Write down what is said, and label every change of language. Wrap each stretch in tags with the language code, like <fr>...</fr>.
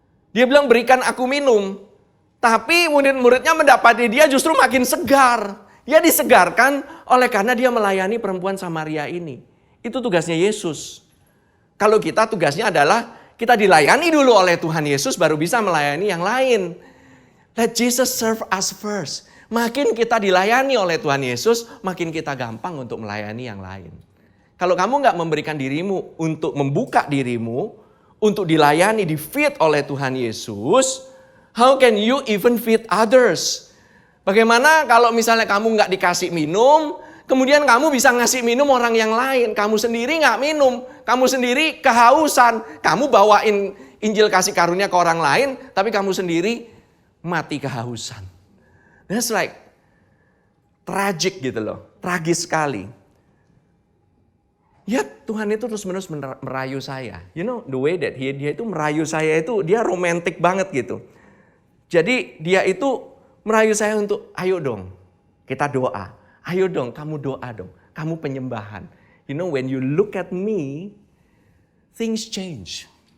<id>Dia bilang berikan aku minum. Tapi murid-muridnya mendapati dia justru makin segar. Dia disegarkan oleh karena dia melayani perempuan Samaria ini. Itu tugasnya Yesus. Kalau kita tugasnya adalah kita dilayani dulu oleh Tuhan Yesus baru bisa melayani yang lain.</id> <en>Let Jesus serve us first.</en> <id>Makin kita dilayani oleh Tuhan Yesus, makin kita gampang untuk melayani yang lain. Kalau kamu nggak memberikan dirimu untuk membuka dirimu, untuk dilayani, di-feed oleh Tuhan Yesus,</id> <en>how can you even feed others?</en> <id>Bagaimana kalau misalnya kamu nggak dikasih minum, kemudian kamu bisa ngasih minum orang yang lain. Kamu sendiri nggak minum, kamu sendiri kehausan. Kamu bawain Injil kasih karunia ke orang lain, tapi kamu sendiri mati kehausan.</id> <en>That's like tragic</en> <id>gitu loh, tragis sekali. Ya Tuhan itu terus-menerus merayu saya.</id> <en>You know the way that</en> <id>dia itu merayu saya itu dia romantis banget gitu. Jadi dia itu merayu saya untuk ayo dong kita doa. Ayo dong kamu doa dong. Kamu penyembahan.</id> <en>You know when you look at me, things change.</en>